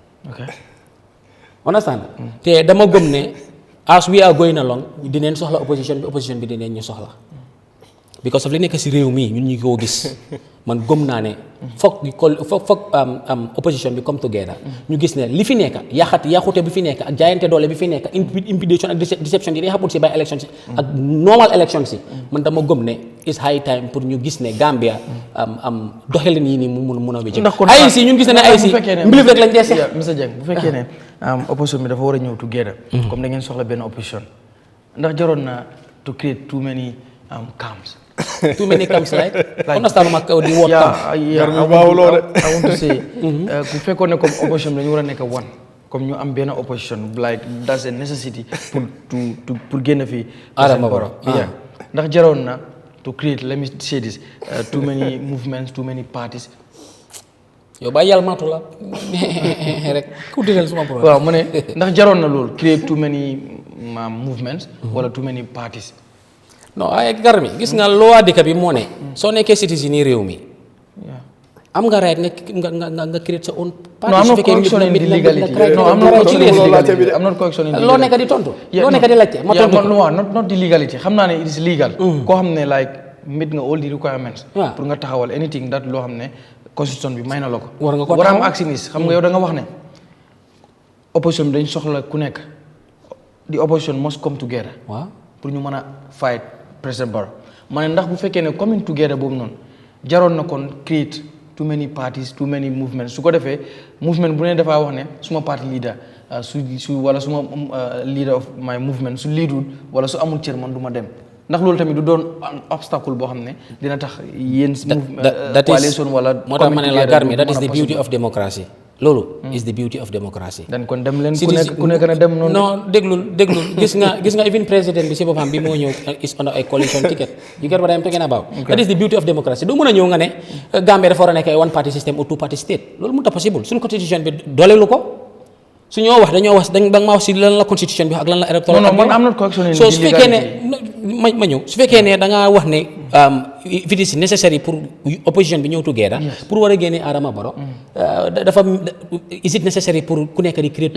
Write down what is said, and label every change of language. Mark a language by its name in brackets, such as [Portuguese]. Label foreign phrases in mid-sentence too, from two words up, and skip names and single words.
[Wolof] understand te dama gëm ne [English] as we are going along [Wolof] dineen soxla opposition bi dineen ñu soxla [English] because of [Wolof] li nekk si réew mi ñun ñu ko gis man gëm naa ne foog opposition bi [English] come together [Wolof] ñu gis ne li fi nekk yaxute bi fi nekk ak jaayante doole bi fi nekk intimidation ak deception yi day happen si [English] by election [Wolof] si ak [English] normal election [Wolof] si man dama gëm ne [English] is high time [Wolof] pour ñu gis ne Gambia doxalin yi nii mu mun a wécc ay si ñun gis ne ay si mbilif rek lañ dee seex monsieur Dieng bu fekkee ne opposition bi dafa war a ñëw together comme da ngeen soxla benn opposition ndax jaroon na [English] to create too many camps. Too many camps, right? Understand [Wolof] ma di [English] word camp. I want to say [Wolof] ku fekkoon ne comme opposition bi dañu war a nekk one comme ñu am benn opposition [English] like that's a necessity [Wolof] pour génn fii Adama Barrow ndax jaroon na [English] to create let me say this too many movements too many parties. [Wolof] yow bàyyi yàlla maatu la rek ku digal suma problème. waaw mu ne ndax jaroon na loolu create [English] too many movements [Wolof] wala [English] too many parties. [Wolof] non ay gar mi gis nga loi dëkk bi moo ne soo nekkee citizen yi réew mi am nga right nga create sa [English] own party. no, I'm not questioning the legality. No, I'm not questioning the legality. [Wolof] loo nekk di tontu. loo nekk di laajte ma tontu ko. [English] not the legality [Wolof] xam naa ne [English] it is legal. [Wolof] koo xam ne [English] like meet nga all the requirements. [Wolof] pour nga taxawal [English] anything that [Wolof] loo xam ne constitution bi may na la ko. war nga ko taxawal am actionis xam nga yow da nga wax ne opposition bi dañ soxla ku nekk [English] the opposition must come together. [Wolof] waaw pour ñu mën a fight President Barrow ma ne ndax bu fekkee ne [English] coming together [Wolof] boobu noonu jaroon na kon [English] create too many parties too many movements [Wolof] su ko defee movement bu ne dafaa wax ne suma [English] party leader [Wolof] su wala suma [English] leader of my movement [Wolof] su leadul wala su amul cër man du ma dem ndax loolu tamit du doon obstacle boo xam ne dina tax yéen coalition wala moo tax ma ne la Garmi [English] that is the beauty of democracy loolu is the beauty of democracy. [Wolof] dan kon dem leen ku nekk na dem noonu. non déglul gis nga even président bi si boppam bi moo ñëw [English] is on a coalition ticket you get what I'm talking about. That is the beauty of democracy [Wolof] doo mën a ñëw nga ne Gambia dafa war a nekk ay [English] one party system [Wolof] ou [English] two party state [Wolof] loolu mënut a possible suñu constitution bi dooleelu ko su ñoo wax dañoo wax da nga ma wax si lan la constitution bi ak lan la electoral. [English] non man am not questioning [Wolof] so su fekkee ne ma ñëw su fekkee ne da ngaa wax ne [English] if it is necessary [Wolof] pour opposition bi ñëw together pour war a génne Adama Barrow dafa [English] is it necessary [Wolof] pour ku nekk di create.